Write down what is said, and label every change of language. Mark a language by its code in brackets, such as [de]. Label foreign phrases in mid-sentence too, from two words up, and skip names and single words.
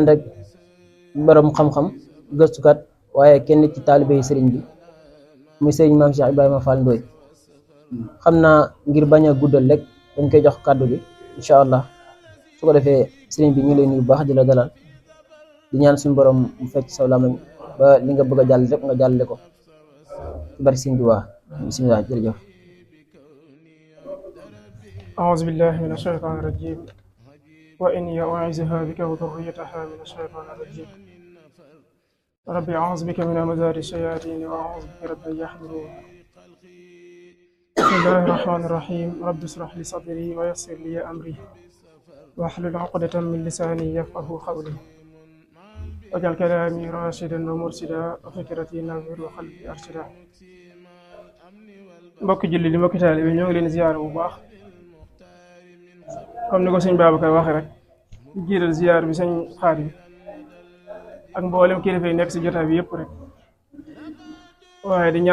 [wo] ànd ak borom xam-xam gëstukat waaye kenn ci taalibe yi sëriñ bi muy sëriñ maam Cheikh Ibrahima Fall Ndoye xam naa ngir bañ a guddal rek dañ koy jox kàddu bi [ar] إن شاء الله [wo] su ko defee sëriñ bi ñu ngi lay nuyu bu baax di la dalal di ñaan suñu borom mu fekk saw lamañ ba li nga bëgg a jàll rek nga jàllale ko ci bari sëriñ bi waa bismillah jërëjëf. [ar] أعوذ بالله من الشيطان الرجيم وإني أعيذها بك وذريتها من الشيطان الرجيم ربي أعوذ بك من همزات الشياطين وأعوذ بك رب أن يحضرون بسم الله الرحمن الرحيم رب اشرح لي صدري ويسر لي أمري واحلل عقدة من لساني يفقهوا قولي واجعل كلامي راشدا ومرشدا وفكرتي نور وقلبي أرشدا [wo] mbokk julli li mbokk taalibe ñoo ngi leen ziyaara bu baax comme ni ko sëñ Babacar waxee rek di jiital ziyaar bi sëñ Xaadim ak mboolem kilifa yi nekk si jotaay bi yëpp rek waaye di